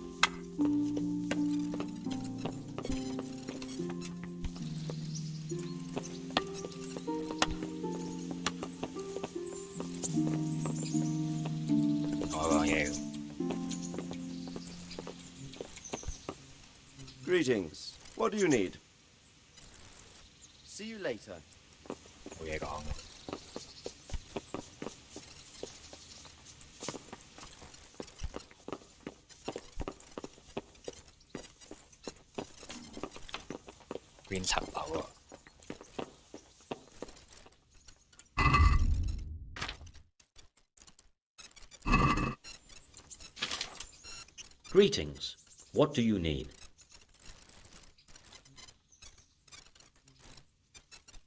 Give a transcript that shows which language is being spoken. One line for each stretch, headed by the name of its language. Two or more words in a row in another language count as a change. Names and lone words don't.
Cantonese: 我講嘢。
English: Greetings. What do you need? See you later.
Cantonese: 冇嘢講。邊層樓啊？
English: Greetings. What do you need?